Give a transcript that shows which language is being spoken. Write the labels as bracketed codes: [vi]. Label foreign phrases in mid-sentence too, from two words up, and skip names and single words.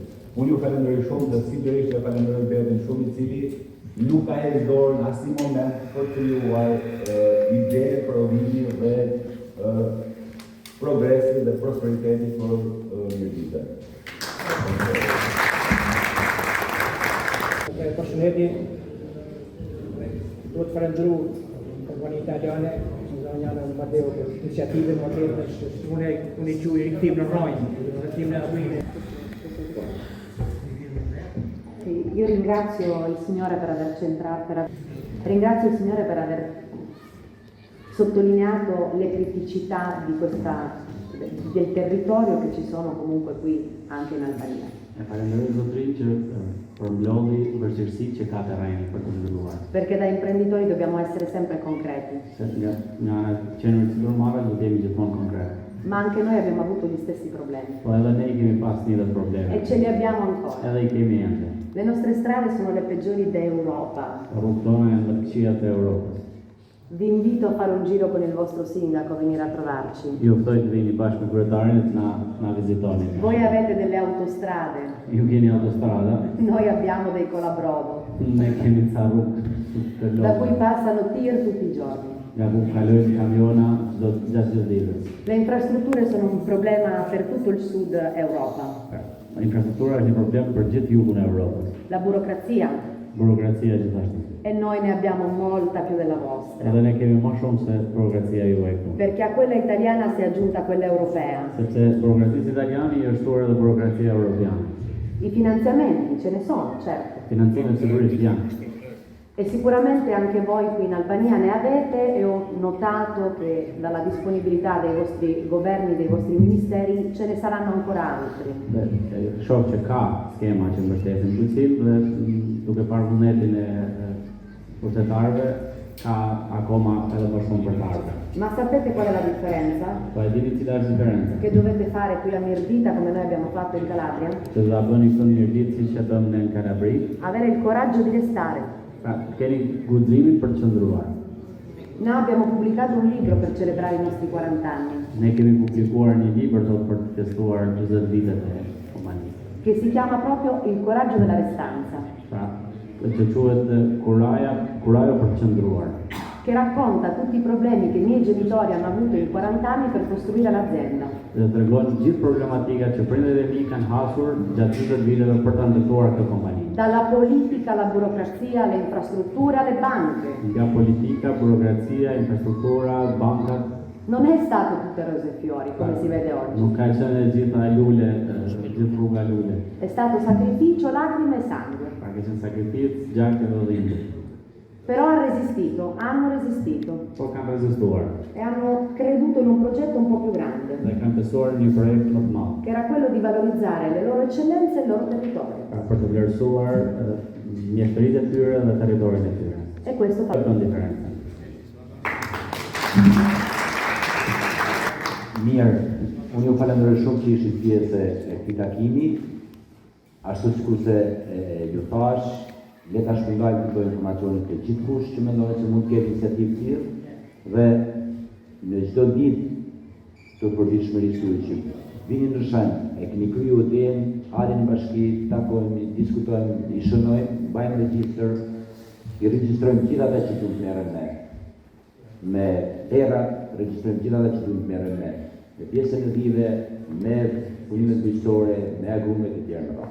[sq] Unë ju falenderoj shumë dhe sigurisht e falenderoj Betin shumë i cili nuk ka hedhur dorë në asnjë moment për të krijuar ide, provimi dhe progresi dhe prosperiteti për Mirditën. Përshëndetje, duhet falenderu kompaninë italiane, zonjana Matteo [it] per l'iniziativa moderna, [sq] unë i quaj rikthim në rronjë, rikthim në rrinjë. [it] Io ringrazio il Signore per aver centrato, ringrazio il Signore per aver sottolineato le criticità del territorio che ci sono comunque qui anche in Albania. [sq] Falenderoj Zotrin që përmblodhi vështirësitë që ka terreni për të zhvilluar. [it] Perché da imprenditori dobbiamo essere sempre concreti. [sq] Nga qenërit supermarket do të jemi gjithmonë konkret. [it] Ma anche noi abbiamo avuto gli stessi problemi. [sq] Po edhe ne kemi pas një dhe probleme. [it] E ce li abbiamo ancora. [sq] Edhe I kemi ende. [it] Le nostre strade sono le peggiori d'Europa. [sq] Rrugët tona janë më të këqija të Europës. [it] Vi invito a fare un giro con il vostro sindaco, a venire a trovarci. [sq] Ju ftoj të vini bashkë me kryetarin të na vizitoni. [it] Voi avete delle autostrade. [sq] Ju keni autostrada. [it] Noi abbiamo dei colabrodo. [sq] Ne kemi ca rrugë të [it] Da cui [sq] lodha. [it] passano tir tutti i giorni. [sq] Nga ku kalojnë kamiona gjatë ditës. [it] Le infrastrutture sono un problema per tutto il sud Europa. [sq] Infrastruktura është një problem për gjithë jugun e Europës. [it] La burocrazia, [sq] Burokracia gjithashtu. [it] e noi ne abbiamo molta più della vostra. [sq] Edhe ne kemi më shumë se burokracia juaj këtu. [it] Perché a quella italiana si è aggiunta quella europea. [sq] Sepse burokracisë italiane I është shtuar edhe burokracia europiane. [it] I finanziamenti ce ne sono, certo. [sq] Financimet sigurisht janë. [it] E sicuramente anche voi qui in Albania ne avete e ho notato che dalla disponibilità dei vostri governi, dei vostri ministeri, ce ne saranno ancora altri. [sq] Dhe shoh që ka skema që mbështesin Shqipërinë dhe duke parë vullnetin e pushtetarëve ka akoma edhe më shumë për të ardhmen. [it] Ma sapete qual è la differenza? [sq] Po e dini cila është diferenca? [it] Che dovete fare qui a Mirdita come noi abbiamo fatto in Calabria? [sq] Që do ta bëni këtë në Mirdit siç e bëm në Kalabri. [it] Avere il coraggio di restare. [sq] Pra, keni guximin për të qëndruar. [it] Noi abbiamo pubblicato un libro per celebrare i nostri 40 anni, [sq] Ne kemi publikuar një libër për të festuar 40 vitet e komunismit. [it] che si chiama proprio Il coraggio della restanza, [sq] Pra, që quhet kurajo për të qëndruar. [it] che racconta tutti i problemi che i miei genitori hanno avuto in 40 anni per costruire l'azienda. [sq] Dhe tregon gjithë problematika që prindërit e mi kanë hasur gjatë 20 viteve për ta ndërtuar këtë kompani. [it] Dalla politica alla burocrazia, alle infrastrutture, alle banche. [sq] Nga politika, burokrazia, infrastruktura, bankat, [it] Non è stato tutte rose e fiori come si vede oggi. [sq] nuk ka qenë e gjitha lule, gjithë rruga lule. [it] È stato sacrificio, lacrime e sangue. [sq] Ka qenë sakrificë, gjakë dhe dhimbje. [it] Però hanno resistito [sq] Po kanë rezistuar [it] e hanno creduto in un progetto un po' più grande, [sq] dhe kanë besuar në një projekt më të madh. [it] che era quello di valorizzare le loro eccellenze e il loro territorio. [sq] Për të vlerësuar mjeshtëritë e tyre dhe territorin e tyre. [it] E questo fa [sq] Këtë diferencën. Mirë, unë ju falenderoj shumë që ishit pjesë e këtij takimi, ashtu sikurse ju thash, le ta shpërndajmë këto informacione të gjithkush që mendon se mund të ketë iniciativë të tillë dhe në çdo ditë të përditshmërisë tuaj që vini në shenjë, e keni kriju ideen, halin në bashki, takohemi, diskutojmë, i shënojmë, bëjmë regjistër, i regjistrojmë gjithë ata që duhet merren me terat, regjistrojmë gjithë ata që duhet merren me pjesën e vive, me punimet bujqësore, me agrumet e tjerë më radhë.